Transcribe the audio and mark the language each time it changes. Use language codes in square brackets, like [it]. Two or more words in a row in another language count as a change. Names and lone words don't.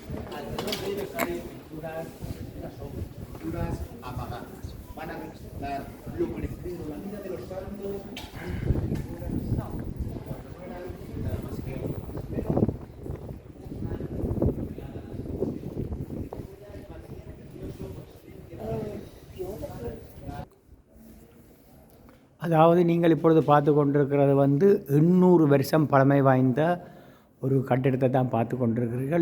[es] Alrededor de ellos hay pinturas, pinturas apagadas. Van a representar lo precedido, la vida de los santos antes de que fueran santos. Cuando no eran nada más que pero [ta] அதாவது நீங்கள் இப்பொழுது பார்த்து கொண்டிருக்கிறது 800 வருஷம் பழமை வாய்ந்த ஒரு கட்டிடத்தை தான் பார்த்து கொண்டிருக்கிறீர்கள்.